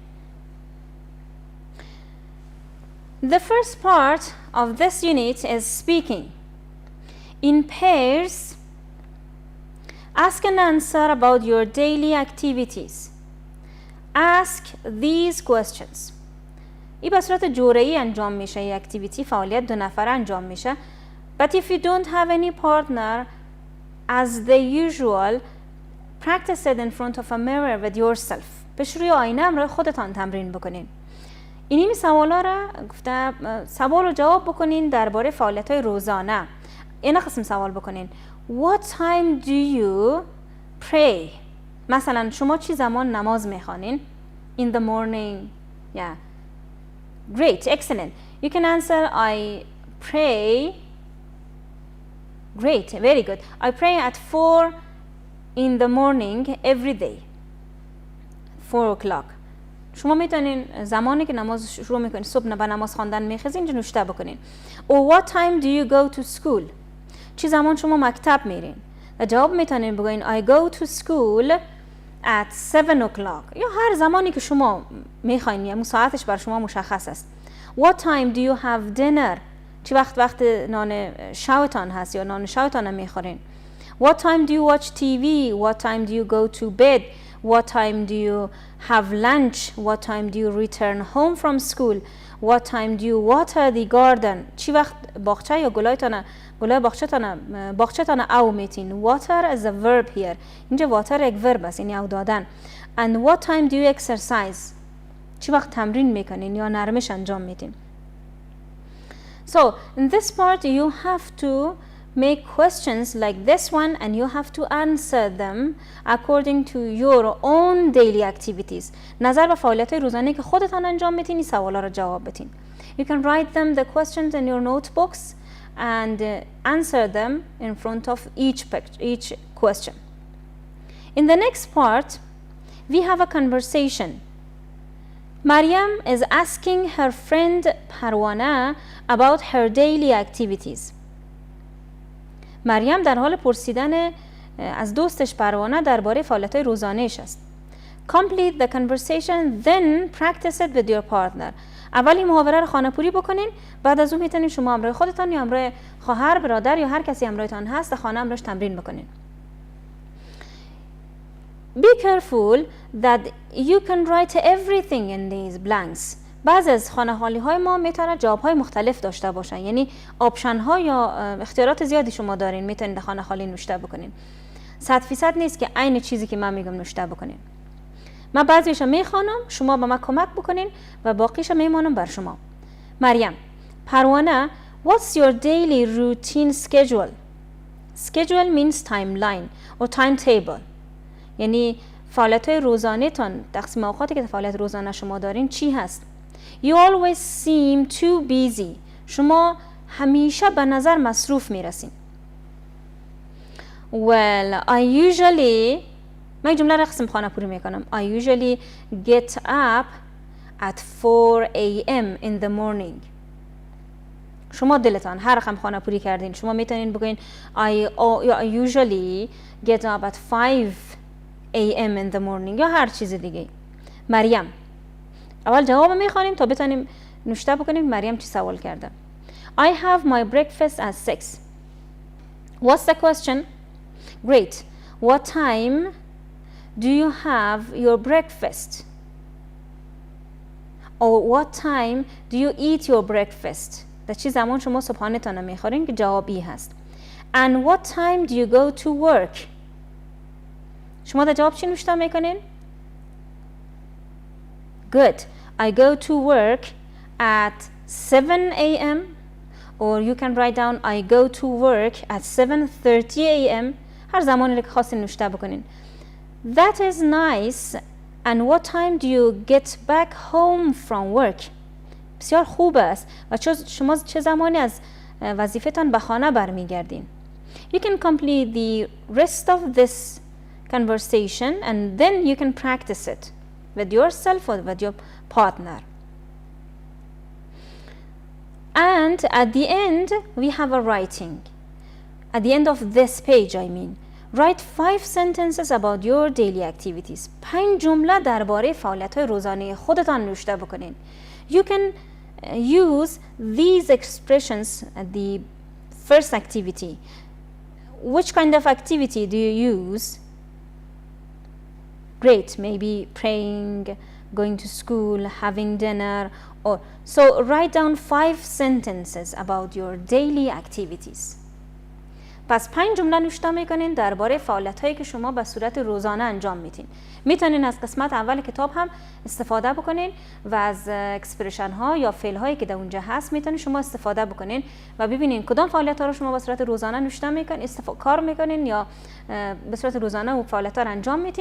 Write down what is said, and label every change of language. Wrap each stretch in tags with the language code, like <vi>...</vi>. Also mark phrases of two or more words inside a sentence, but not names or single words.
<en>The first part of this unit is speaking. In pairs, ask and answer about your daily activities. Ask these questions.</en> <fa>این به صورت جورایی انجام میشه. این اکتیویتی فعالیت دو نفره انجام میشه.</fa> <en>But if you don't have any partner, as the usual, practice it in front of a mirror with yourself.</en> <fa>پیش روی آینه همراه خودتان تمرین بکنین. اینی سوالا را گفته سوال و جواب بکنین درباره فعالیت‌های روزانه. این قسم سوال بکنین.</fa> <en>What time do you pray?</en> <fa>مثلا شما چی زمان نماز میخوانین؟</fa> <en>In the morning. Yeah. Great. Excellent. You can answer I pray. Great. Very good. I pray at 4 in the morning every day. 4 o'clock.</en> <fa>شما میتونین زمانی که نماز شروع میکنین صبح به نماز خواندن میخزین نوشته بکنین.</fa> <en>Or what time do you go to school?</en> <fa>چی زمان شما مکتب میرین؟ جواب میتونین بگوین</fa> <en>I go to school at 7 o'clock.</en> <fa>یا هر زمانی که شما میخواین، یا ساعتش بر شما مشخص است.</fa> <en>What time do you have dinner?</en> <fa>چی وقت نان شوتان هست یا نان شوتان میخورین؟</fa> <en>What time do you watch TV? What time do you go to bed? What time do you have lunch? What time do you return home from school? What time do you water the garden?</en> <fa>چی وقت باغچه یا گلای باغچه‌تان او میتین.</fa> <en>Water is a verb here.</en> <fa>اینجا water یک verb است، یعنی او دادن.</fa> <en>And what time do you exercise?</en> <fa>چی وقت تمرین میکنین یا نرمش انجام میدین.</fa> <en>So in this part you have to make questions like this one and you have to answer them according to your own daily activities.</en> <fa>نظر به فعالیت‌های روزانه‌ای که خودتان انجام میدین این سوالا رو جواب بدین.</fa> <en>You can write them the questions in your notebooks and answer them in front of each question. In the next part we have a conversation. Maryam is asking her friend Parwana about her daily activities.</en> <fa>مریم در حال پرسیدن از دوستش پروانه درباره فعالیت‌های روزانه‌اش است.</fa> <en>Complete the conversation, then practice it with your partner.</en> <fa>اولی محاوره رو خانه‌پوری بکنین، بعد از اون میتونین شما همراه خودتان یا همراه خواهر، برادر یا هر کسی همراهتان هست در خانه همراهش تمرین بکنین.</fa> <en>Be careful that you can write everything in these blanks.</en> <fa>بعضی از خانه‌حالی‌های ما میتونه جواب‌های مختلف داشته باشن، یعنی آپشن‌ها یا اختیارات زیادی شما دارین، میتونین در خانه‌حالی نوشته بکنین. 100% نیست که عین چیزی که من میگم نوشته بکنین. من بعضیشو میخوانم، شما به من کمک بکنین و باقیشو میمانم بر شما. مریم: پروانه،</fa> <en>what's your daily routine schedule? Schedule means timeline or timetable.</en> <fa>یعنی فعالیت‌های روزانه تان، تقسیم اوقاتی که فعالیت روزانه شما دارین چی هست؟</fa> <en>You always seem too busy.</en> <fa>شما همیشه به نظر مصروف میرسین.</fa> <en>Well, I usually</en> <fa>من جمله را قسم خانه پوری میکنم.</fa> <en>I usually get up at 4 a.m. in the morning.</en> <fa>شما دلتان هر رقم خانه پوری کردین شما میتونین بگوین</fa> <en>I usually get up at 5 a.m. in the morning</en> <fa>یا هر چیز دیگه. مریم: اول جواب میخوانیم تا بتونیم نوشته بکنیم مریم چی سوال کرده.</fa> <en>I have my breakfast at 6. What's the question? Great. What time do you have your breakfast? Or what time do you eat your breakfast?</en> <fa>در چی زمان شما صبحانه‌تان رو میخورین که جوابی هست.</fa> <en>And what time do you go to work?</en> <fa>شما در جواب چی نوشته میکنین؟</fa> <en>Good. I go to work at 7 a.m. Or you can write down I go to work at 7:30 a.m.</en> <fa>هر زمانی که خواستین نوشته بکنین.</fa> <en>That is nice. And what time do you get back home from work?</en> <fa>بسیار خوب است. و شما چه زمانی از وظیفتان به خانه برمیگردین؟</fa> <en>You can complete the rest of this conversation and then you can practice it with yourself or with your partner. And at the end we have a writing. At the end of this page I mean. Write 5 sentences about your daily activities.</en> <fa>5 جمله درباره فعالیت‌های روزانه خودتان نوشته بکنین.</fa> <en>You can use these expressions at the first activity. Which kind of activity do you use? Great, maybe praying, going to school, having dinner, or so write down 5 sentences about your daily activities.</en> <fa>پس 5 جمله نوشته میکنین درباره فعالیت‌هایی که شما به صورت روزانه انجام میدین. میتونین از قسمت اول کتاب هم استفاده بکنین و از اکسپرشن ها یا فعل هایی که در اونجا هست میتونین شما استفاده بکنین و ببینین کدام فعالیت ها رو شما به صورت روزانه نوشته میکنین، کار میکنین یا به صورت روزانه و فعالیت ها رو انجام میدین.</fa>